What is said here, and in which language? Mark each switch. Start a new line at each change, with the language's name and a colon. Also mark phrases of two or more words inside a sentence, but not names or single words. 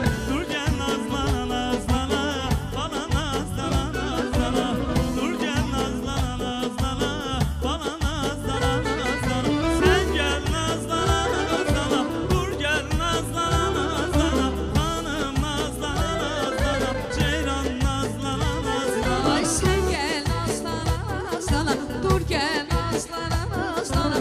Azerbaijani: Dur gəl nazlana nazlana, bana nazlana nazlana. Dur gəl nazlana nazlana, bana nazlana nazlana. Sen gəl nazlana nazlana, dur gəl nazlana nazlana. Hanım nazlana nazlana, ceyran nazlana nazlana.
Turkish: Ay sen gel aslana aslana, dur gel aslana aslana.